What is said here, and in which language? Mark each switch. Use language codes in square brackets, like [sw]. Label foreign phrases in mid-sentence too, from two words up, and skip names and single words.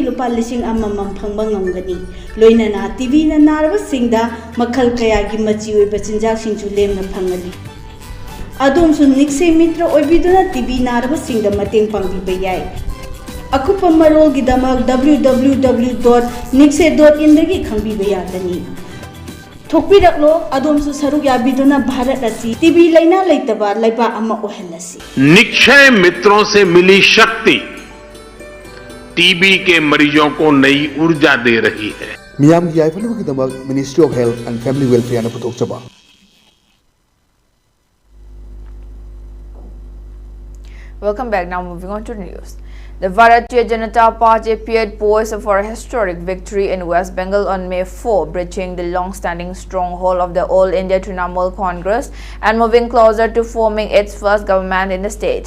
[mni] ꯂꯨꯄꯥ 1,000 ꯐꯪꯕ ꯉꯝꯒꯅꯤ ꯂꯣꯏꯅꯅ ꯇꯤꯕꯤꯅ ꯅꯥꯔꯕꯁꯤꯡꯗ ꯃꯈꯜ ꯀꯌꯥꯒꯤ ꯃꯆꯤ ꯑꯣꯏꯕ ꯆꯤꯟꯖꯥꯛꯁꯤꯡꯁꯨ ꯂꯦꯝꯅ ꯐꯪꯒꯅꯤ ꯑꯗꯣꯝꯁꯨ ꯅꯤꯛꯁꯦ ꯃꯤꯇ꯭ꯔ ꯑꯣꯏꯕꯤꯗꯨꯅ ꯇꯤꯕꯤ ꯅꯥꯔꯕꯁꯤꯡꯗ ꯃꯇꯦꯡ ꯄꯥꯡꯕꯤꯕ ꯌꯥꯏ ꯑꯀꯨꯞꯄ ꯃꯔꯣꯜꯒꯤꯗꯃꯛ www.nixe.in दगी खंबीबा यागनी थोकपीरकलो अदोमसु सरुक याबीदुना भारत असी टीबी लैना लैतबा लैबा अमा ओहलसी [hi] निक्षय मित्रों से मिली शक्ति टीबी के मरीजों को नई ऊर्जा दे रही है [mni] मियाम की याइफलु की दमक मिनिस्ट्री ऑफ हेल्थ एंड फैमिली वेलफेयर ने पुथोकचबा [en] Welcome back. Now moving on to the news. The Bharatiya Janata Party appeared poised for a historic victory in West Bengal on May 4, breaching the long-standing stronghold of the All India Trinamool Congress and moving closer to forming its first government in the state.